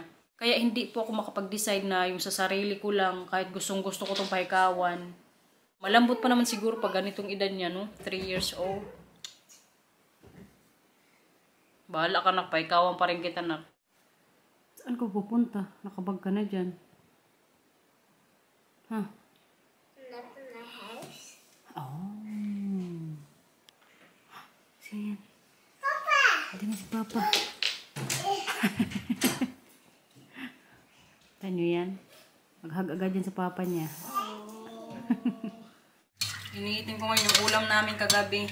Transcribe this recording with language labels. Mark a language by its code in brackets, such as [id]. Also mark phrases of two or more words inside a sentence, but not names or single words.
[tl] Kaya hindi po ako makapag-decide na yung sa sarili ko lang, kahit gustong-gusto ko itong pahikawan. Malambot pa naman siguro pag ganitong edad niya, no? 3 years old. Bahala ka na, pahikawan pa rin kita na. Saan ko pupunta? Nakabag ka na dyan. Ha? [nl] Naar mijn huis. [tl] Oh. Sige. Papa! Hindi na si Papa. Tanyo yan. Maghag agad yan sa Papa niya. Iniitin ko ngayon yung ulam namin kagabi.